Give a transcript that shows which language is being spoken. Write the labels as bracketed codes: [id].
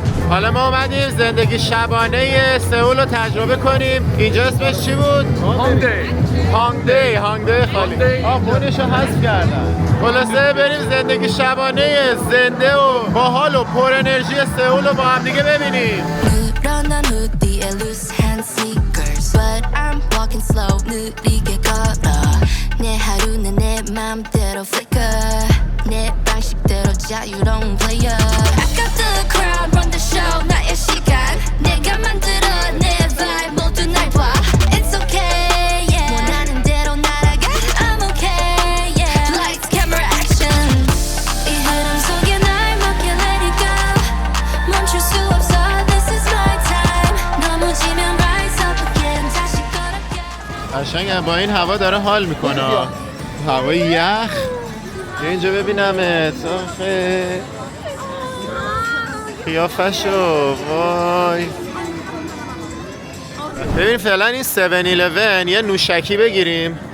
[fa] حالا ما اومدیم زندگی شبانه سئول رو تجربه کنیم. اینجا اسمش چی بود؟ هانگدی خالی. خودش رو حذف کردن. خلاصه بریم زندگی شبانه زنده و باحال و پر انرژی سئول رو با هم دیگه ببینیم. [ko] 늘어난 후디에 [en] loose hand sneakers But I'm walking slow [ko] 느리게 걸어 내 하루는 내 맘대로 [en] flicker [ko] 내 방식대로 자유로운 [en] player I got the crowd run the show [ko] 나의 시간 내가 만들어 내 [en] vibe [ko] 모두 날 봐 [en] It's okay yeah [ko] 원하는 대로 날아가 [en] I'm okay yeah Lights camera action [ko] 이 흐름 속에 날 맡겨 [en] let it go [ko] 멈출 수 없어 [en] This is my time [ko] 넘어지면 [en] rise up again [ko] 다시 걸어가 [fa] قشنگه با این هوا داره حال میکنه. هوای یخ. اینجا ببینمت. آخه قیافشو وای. ببین فعلا این 7-11 یه نوشکی بگیریم.